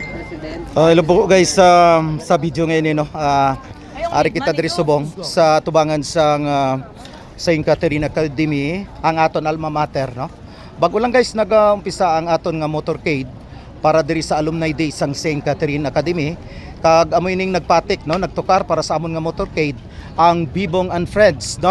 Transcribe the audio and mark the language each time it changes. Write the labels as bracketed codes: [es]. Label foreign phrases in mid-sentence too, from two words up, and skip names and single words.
[en] President. [tl] Hello po guys, sa video ngayon no. [hil] Ari kita diri subong sa tubangan sang Saint Catherine Academy, ang aton alma mater no. Bago lang guys nag-umpisa ang aton nga motorcade para diri sa Alumni Day sang Saint Catherine Academy. Kag amoy ning nagpatik no, nagtukar para sa amon nga motorcade ang Bibong and Friends no.